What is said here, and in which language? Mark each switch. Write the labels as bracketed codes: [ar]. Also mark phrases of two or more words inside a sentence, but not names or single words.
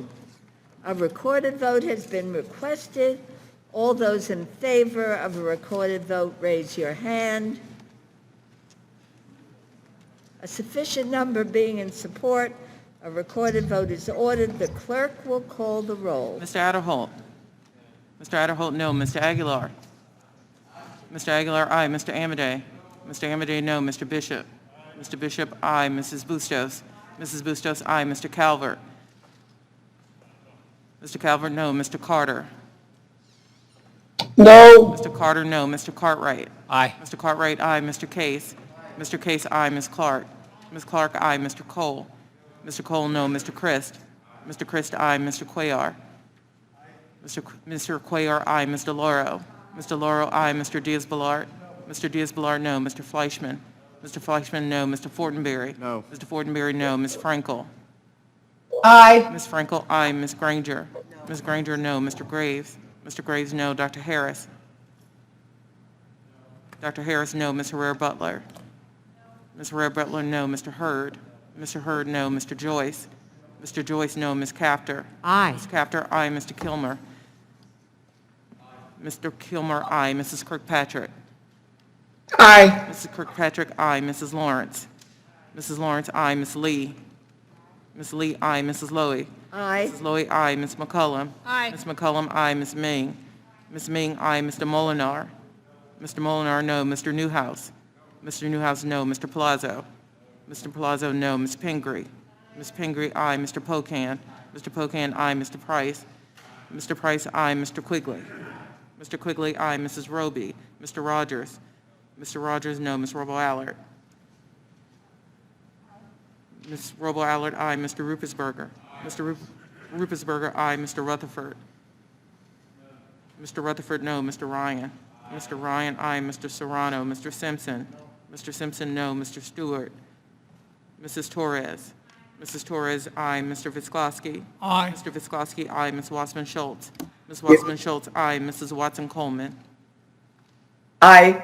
[en] A recorded vote has been requested. All those in favor of a recorded vote, raise your hand. A sufficient number being in support, a recorded vote is ordered. The clerk will call the roll. Mr. Adderholt? Mr. Adderholt, no. Mr. Aguilar? Mr. Aguilar, aye. Mr. Amadei? Mr. Amadei, no. Mr. Bishop? Mr. Bishop, aye. Mrs. Bustos? Mrs. Bustos, aye. Mr. Calvert? Mr. Calvert, no. Mr. Carter? No. Mr. Carter, no. Mr. Cartwright? Aye. Mr. Cartwright, aye. Mr. Case? Mr. Case, aye. Ms. Clark? Ms. Clark, aye. Mr. Cole? Mr. Cole, no. Mr. Christ? Mr. Christ, aye. Mr. Cuellar? Mr. Cuellar, aye. Mr. Lauro? Mr. Lauro, aye. Mr. Diaz-Balart? Mr. Diaz-Balart, no. Mr. Fleischman? Mr. Fleischman, no. Mr. Fortenberry? No. Mr. Fortenberry, no. Ms. Frankel? Aye. Ms. Frankel, aye. Ms. Granger? Ms. Granger, no. Mr. Graves? Mr. Graves, no. Dr. Harris? Dr. Harris, no. Ms. Herrera-Butler? Ms. Herrera-Butler, no. Mr. Hurd? Mr. Hurd, no. Mr. Joyce? Mr. Joyce, no. Ms. Capter? Aye. Ms. Capter, aye. Mr. Kilmer? Mr. Kilmer, aye. Mrs. Kirkpatrick? Aye. Mrs. Kirkpatrick, aye. Mrs. Lawrence? Mrs. Lawrence, aye. Ms. Lee? Ms. Lee, aye. Mrs. Lowy? Aye. Mrs. Lowy, aye. Ms. McCullum? Aye. Ms. McCullum, aye. Ms. Ming? Ms. Ming, aye. Mr. Molinar? Mr. Molinar, no. Mr. Newhouse? Mr. Newhouse, no. Mr. Palazzo? Mr. Palazzo, no. Ms. Pingree? Ms. Pingree, aye. Mr. Pocan? Mr. Pocan, aye. Mr. Price? Mr. Price, aye. Mr. Quigley? Mr. Quigley, aye. Mrs. Roby? Mr. Rogers? Mr. Rogers, no. Ms. Robo-Allard? Ms. Robo-Allard, aye. Mr. Ruppersberger? Mr. Ruppersberger, aye. Mr. Rutherford? Mr. Rutherford, no. Mr. Ryan? Mr. Ryan, aye. Mr. Serrano? Mr. Simpson? Mr. Simpson, no. Mr. Stewart? Mrs. Torres? Mrs. Torres, aye. Mr. Visklosky? Aye. Mr. Visklosky, aye. Ms. Wasserman Schultz? Ms. Wasserman Schultz, aye. Mrs. Watson Coleman? Aye.